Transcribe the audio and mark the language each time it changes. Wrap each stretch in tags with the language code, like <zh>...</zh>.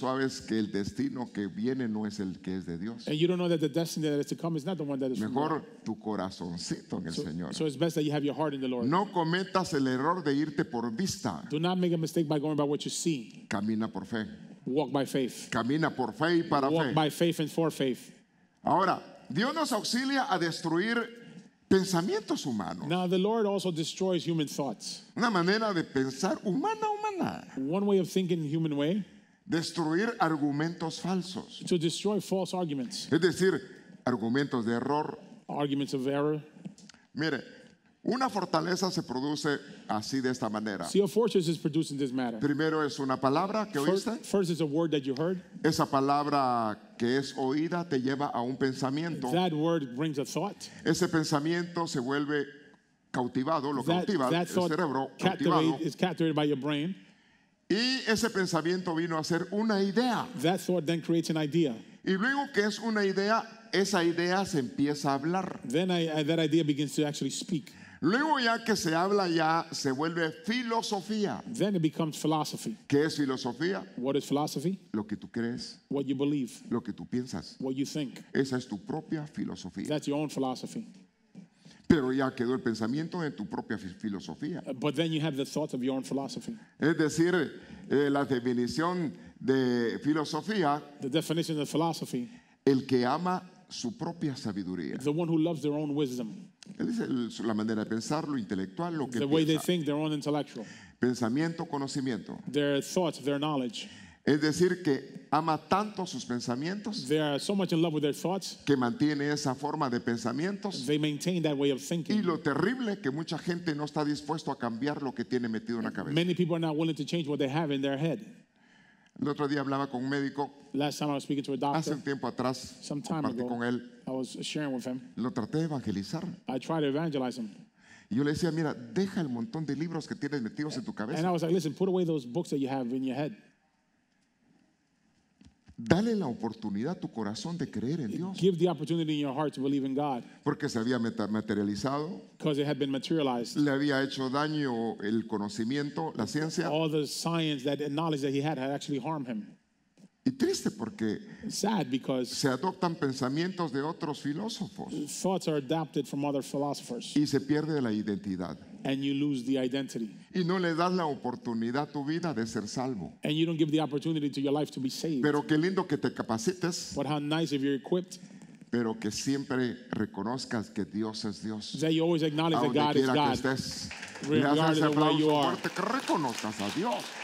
<es>sabes que el destino que viene no es el que es de Dios.</es> <en>And you don't know that the destiny that is to come is not the one that is from God.</en> <es>Mejor tu corazoncito en el Señor.</es> <en>So it's best that you have your heart in the Lord.</en> <es>No cometas el error de irte por vista.</es> <en>Do not make a mistake by going by what you see.</en> <es>Camina por fe.</es> <en>Walk by faith.</en> <es>Camina por fe y para</es> <en>Walk</en> <es>fe.</es> <en>by faith and for faith.</en> <es>Ahora, Dios nos auxilia a destruir pensamientos humanos.</es> <en>Now, the Lord also destroys human thoughts.</en> <es>Una manera de pensar humana.</es> <en>One way of thinking, human way,</en> <es>destruir argumentos falsos.</es> <en>to destroy false arguments,</en> <es>Es decir, argumentos de error.</es> <en>arguments of error.</en> <es>Mire, una fortaleza se produce así de esta manera.</es> <en>See, a fortress is produced in this matter.</en> <es>Primero es una palabra que oíste.</es> <en>First is a word that you heard.</en> <es>Esa palabra que es oída te lleva a un pensamiento.</es> <en>That word brings a thought.</en> <es>Ese pensamiento se vuelve cautivado, lo cautiva</es> <en>That</en> <es>el</es> <en>thought</en> <es>cerebro, cautivado.</es> <en>is captivated by your brain.</en> <es>Y ese pensamiento vino a ser una idea.</es> <en>That thought then creates an idea.</en> <es>Y luego que es una idea, esa idea se empieza a hablar.</es> <en>Then that idea begins to actually speak.</en> <es>Luego ya que se habla ya se vuelve filosofía.</es> <en>Then it becomes philosophy.</en> <es>¿Qué es filosofía?</es> <en>What is philosophy?</en> <es>Lo que tú crees,</es> <en>What you believe,</en> <es>lo que tú piensas.</es> <en>what you think.</en> <es>Esa es tu propia filosofía.</es> <en>That's your own philosophy.</en> <es>Pero ya quedó el pensamiento en tu propia filosofía.</es> <en>But then you have the thoughts of your own philosophy.</en> <es>Es decir, la definición de filosofía,</es> <en>The definition of philosophy,</en> <es>el que ama su propia sabiduría.</es> <en>the one who loves their own wisdom,</en> <es>Él dice la manera de pensar, lo intelectual, lo que</es> <en>the way they</en> <es>piensa.</es> <en>think, their own intellectual,</en> <es>Pensamiento, conocimiento.</es> <en>their thoughts, their knowledge.</en> <es>Es decir, que ama tanto sus pensamientos</es> <en>They are so much in love with their thoughts,</en> <es>que mantiene esa forma de pensamientos.</es> <en>they maintain that way of</en> <es>Y</es> <en>thinking.</en> <es>lo terrible que mucha gente no está dispuesto a cambiar lo que tiene metido en la cabeza.</es> <en>Many people are not willing to change what they have in their head.</en> <es>El otro día hablaba con un médico,</es> <en>Last time I was speaking to a</en> <es>hace</es> <en>doctor,</en> <es>un tiempo atrás,</es> <en>some time</en> <es>compartí</es> <en>ago,</en> <es>con él,</es> <en>I was sharing with him.</en> <es>lo traté de evangelizar.</es> <en>I tried to evangelize him.</en> <es>Y yo le decía, mira, deja el montón de libros que tienes metidos en tu</es> <en>And I</en> <es>cabeza.</es> <en>was like, listen, put away those books that you have in your head.</en> <es>Dale la oportunidad a tu corazón de creer en Dios.</es> <en>Give the opportunity in your heart to believe in God,</en> <es>Porque se había materializado,</es> <en>because it had been materialized.</en> <es>le había hecho daño el conocimiento, la ciencia.</es> <en>All the science, that knowledge that he had actually harmed him.</en> <es>Y triste porque</es> <en>It's sad because</en> <es>se adoptan pensamientos de otros filósofos</es> <en>thoughts are adapted from other philosophers,</en> <es>y se pierde la identidad.</es> <en>and you lose the identity.</en> <es>Y no le das la oportunidad a tu vida de ser salvo.</es> <en>And you don't give the opportunity to your life to be saved.</en> <es>Pero qué lindo que te capacites,</es> <en>But how nice if you're equipped,</en> <es>pero que siempre reconozcas que Dios es Dios.</es> <en>that you always</en> <es>A</es> <en>acknowledge that</en> <es>donde</es> <en>God is</en> <es>quiera que</es> <en>God.</en> <es>estés, le das</es> <en>Regardless</en> <es>ese</es> <en>of where you</en> <es>aplauso</es> <en>are.</en> <es>fuerte, que reconozcas a Dios.</es>